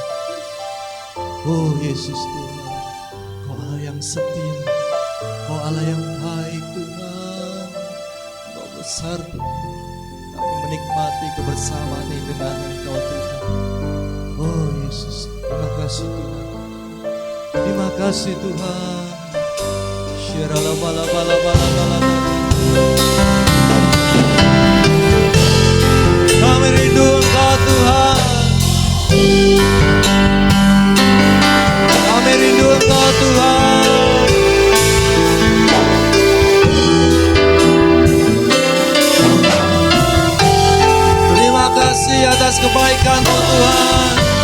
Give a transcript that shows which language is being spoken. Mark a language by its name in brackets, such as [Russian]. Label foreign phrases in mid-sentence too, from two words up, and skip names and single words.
[Indonesian] Oh Yesus Tuhan, Kau Allah yang setia, Kau Allah yang baik Tuhan. Kau besar Tuhan. Kami menikmati kebersamaan ini dengan Engkau Tuhan. Oh Yesus, terima kasih Tuhan. Terima kasih Tuhan. Syirala bala bala bala bala. Kami rindu Engkau Tuhan. Kami rindu Engkau Tuhan. Terima kasih atas kebaikan-Mu Tuhan.